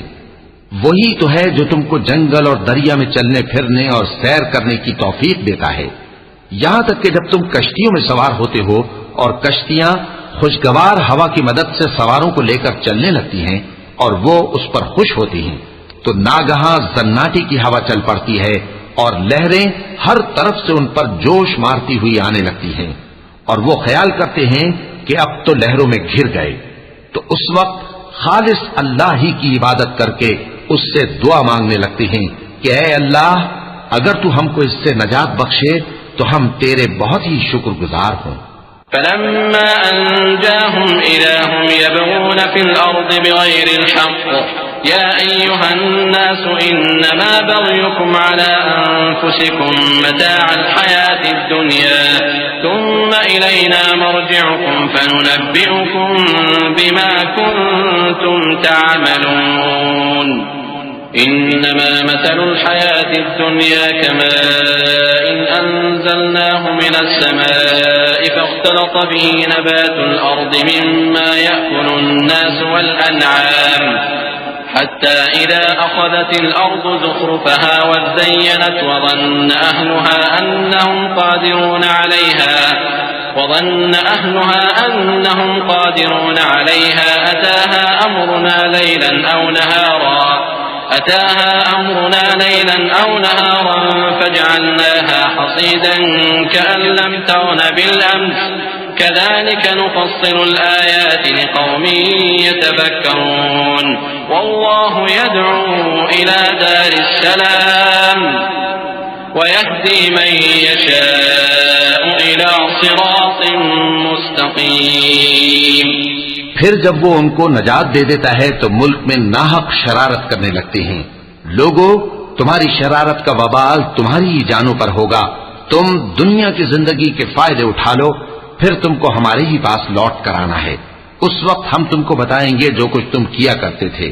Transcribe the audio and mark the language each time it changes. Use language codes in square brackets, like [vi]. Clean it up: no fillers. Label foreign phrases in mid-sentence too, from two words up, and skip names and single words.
[hi] वही तो है जो तुमको जंगल और दरिया में चलने फिरने और सैर करने की तौफीक देता है, यहां तक कि जब तुम कश्तियों में सवार होते हो और कश्तियां खुशगवार हवा की मदद से सवारों को लेकर चलने लगती हैं और वो उस पर खुश होती हैं, तो नागहां जन्नाटी की हवा चल पड़ती है और लहरें हर तरफ से उन पर जोश मारती हुई आने लगती हैं और वो ख्याल करते हैं कि अब तो लहरों में घिर गए। तो उस वक्त खालिस अल्लाह ही की इबादत करके उससे दुआ मांगने लगते हैं कि ऐ अल्लाह, अगर तू हमको इससे नजात बख्शे तो हम तेरे बहुत ही शुक्रगुजार हों। [ar] فلما أنجاهم إذا هم يبغون في الأرض بغير الحق يا أيها الناس إنما بغيكم على أنفسكم متاع الحياة الدنيا ثم إلينا مرجعكم فننبئكم بما كنتم تعملون إنما مثل الحياة الدنيا كماء أنزلناه من السماء فاختلط به نبات الأرض مما يأكل الناس والأنعام حتى إذا أخذت الأرض زخرفها وازينت وظن أهلها أنهم قادرون عليها أتاها أمرنا ليلا أو نهارا فجعلناها حصيدا كأن لم تغن بالأمس كذلك نفصل الآيات لقوم يتفكرون والله يدعو إلى دار السلام ويهدي من يشاء إلى صراط مستقيم. [hi] फिर जब वो उनको नजात दे देता है तो मुल्क में नाहक शरारत करने लगते हैं। लोगों, तुम्हारी शरारत का वबाल तुम्हारी ही जानों पर होगा। तुम दुनिया की जिंदगी के फायदे उठा लो, फिर तुमको हमारे ही पास लौट कर आना है। उस वक्त हम तुमको बताएंगे जो कुछ तुम किया करते थे।